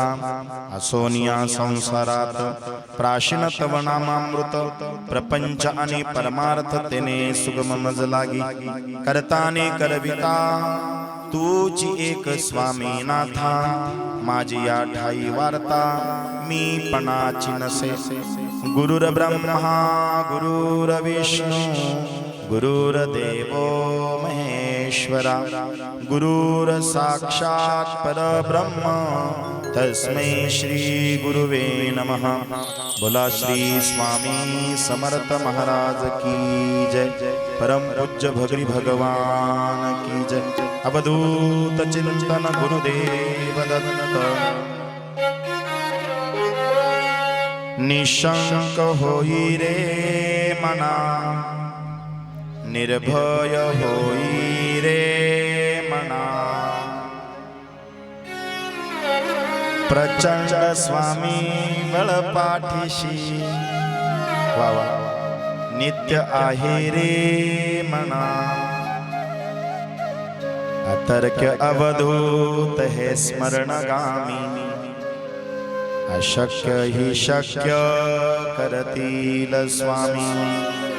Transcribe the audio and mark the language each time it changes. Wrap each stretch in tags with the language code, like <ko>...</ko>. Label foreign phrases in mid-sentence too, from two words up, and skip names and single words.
<mr>असोनिया संसारात प्राशीन तव नामामृत प्रपंच आणि परमार्थ तेने सुगम मज लागी करताने करविता तूची एक स्वामी नाथा माझी या ठाई वार्ता मी पणाची नसे</mr> <sa>गुरुर ब्रह्मा गुरुर विष्णू गुरुर्देवो महेश्वरा गुरुर साक्षात् परब्रह्म तस्मै श्री गुरुवे नमः।</sa> <mr>बोला श्री स्वामी समर्थ महाराज की जय। परम पूज्य भगरी भगवान की जय। अवधूत चिंतन गुरुदेव दत्त। निशंक होई रे मना निर्भय होई रे मना प्रचंड स्वामी बळ पाठीशी वा वा नित्य आहे रे मना अतर्क्य अवधूत हे स्मरणगामी अशक्य ही शक्य करतील स्वामी।</mr>